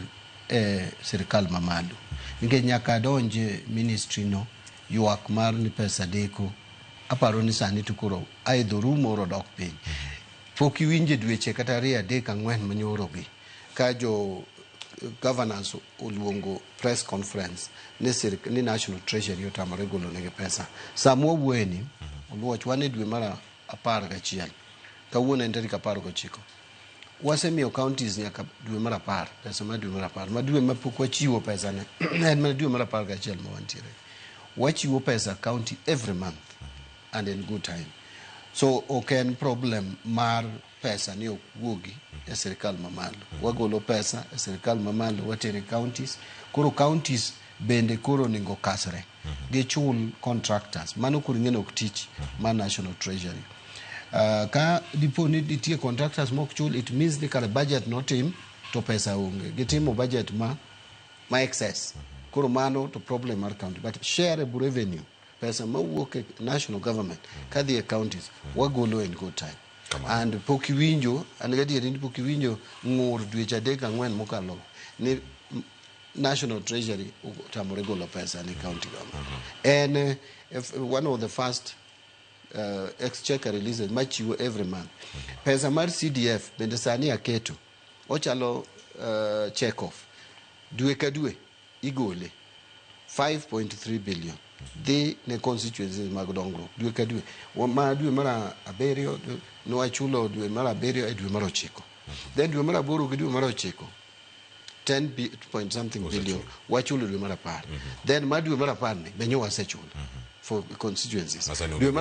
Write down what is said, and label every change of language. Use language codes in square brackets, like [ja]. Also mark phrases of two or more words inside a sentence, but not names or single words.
[luo] e sirkal mamalo nikech nyaka donje ministry no ywak mar ni pesa deko aparo ni sani to koro aidho rumo oro dok piny pok iwinje dweche kata 2 3 4 manyoro gi ka jo governors oluongo [en] press conference [luo] ni National Treasury otamore golo negi pesa samo wueni oluoch wane dwe mara 11 kawuono en tarik 19 wasemiyo counties nyaka dwe mara 10 pesa ma dwe mara 10 ma dwe ma pok wachiwo pesa ne en ma dwe mara 11 ma wantiere wachiwo pesa county [en] every month and in good time so okay problem [luo] mar pesa ni wuogi e sirkal mamalo wagolo pesa e sirkal mamalo watere counties koro counties bende koro ningo kasre gichul contractors mano koro ng'eno ok tich ma National Treasury ka dipo ni ditie contractors mok chul [en] it means [luo] ni kare budget notim to pesa onge gitimo budget ma excess koro mano to problem mar county [en] but shareable revenue [luo] pesa mawuok e [en] national government [luo] kadhi e counties wagolo [en] in good time and [luo] pok iwinjo an gadieri ni pok iwinjo ng'ur dweche 3 4 mokalo ni National Treasury tamore golo pesa ni [en] county government and one of the first exchequer releases [luo] machiwo every month pesa mar CDF bende sani aketo ochalo [en] check off [luo] dwe ka dwe igole 5.3 [en] billion the constituencies [luo] mag dongruok dwe ka dwe ma dwe mara 7 no wachulo dwe mara 7 e dwe mara 9 then dwe mara 8 gi dwe mara 9 10 [en] point something billion [luo] wachulo dwe mara 10 then ma dwe mara 10 ne benyo wasechulo [en] for constituencies [luo] dwe mara 11 madongo